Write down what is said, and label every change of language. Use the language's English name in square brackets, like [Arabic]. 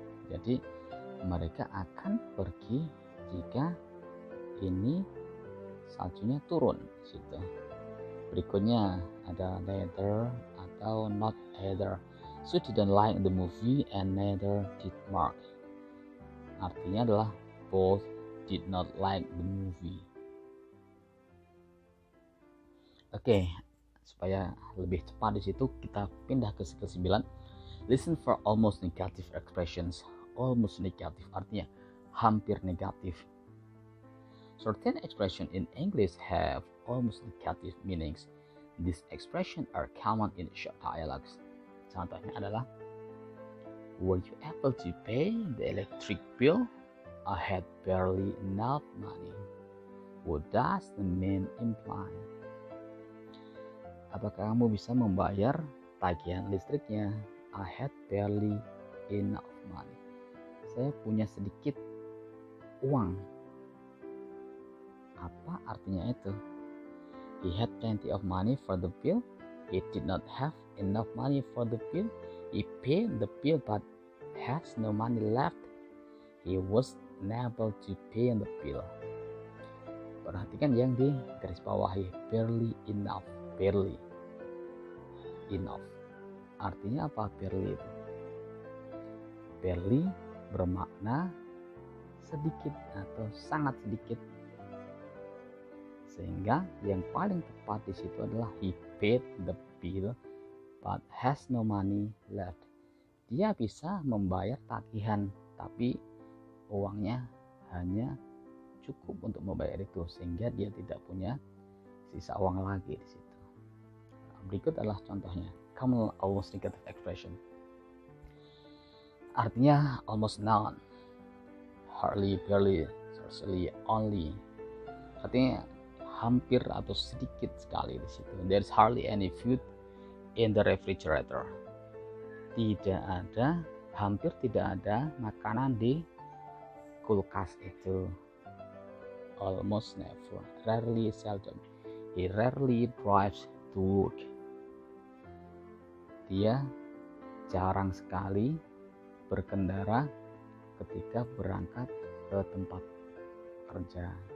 [Indonesian] Jadi mereka akan pergi jika ini saljunya turun situ. Berikutnya ada neither atau not either. [English] Sue didn't like the movie and neither did Mark. [Indonesian] Artinya adalah [English] both did not like the movie. [Indonesian] Oke, supaya lebih cepat di situ kita pindah ke skill 9. [English] Listen for almost negative expressions. Almost negative [Indonesian] artinya hampir negatif. [English] Certain expressions in English have almost negative meanings. These expressions are common in short dialogues. [Indonesian] Contohnya adalah, [English] were you able to pay the electric bill? I had barely enough money. What does the mean imply? [Indonesian] Apakah kamu bisa membayar tagihan listriknya? [English] I had barely enough money. [Indonesian] Saya punya sedikit uang. Apa artinya itu? [English] He had plenty of money for the bill. He did not have enough money for the bill. He paid the bill but has no money left. He was unable to pay the bill. [Indonesian] Perhatikan yang di garis bawahi, barely enough. [English] Barely enough. [Indonesian] Artinya apa barely itu? Barely bermakna sedikit atau sangat sedikit. Sehingga yang paling tepat di situ adalah [English] he paid the bill but has no money left. [Indonesian] Dia bisa membayar tagihan tapi uangnya hanya cukup untuk membayar itu, sehingga dia tidak punya sisa uang lagi di situ. Berikut adalah contohnya. [English] Common almost negative expression. Artinya almost none, hardly, barely, scarcely, only. [Indonesian] Artinya hampir atau sedikit sekali di situ. [English] There's hardly any food in the refrigerator. [Indonesian] Tidak ada, hampir tidak ada makanan di kulkas itu. [English] almost never, rarely, seldom. He rarely drives to work. [Indonesian] Dia jarang sekali berkendara ketika berangkat ke tempat kerja.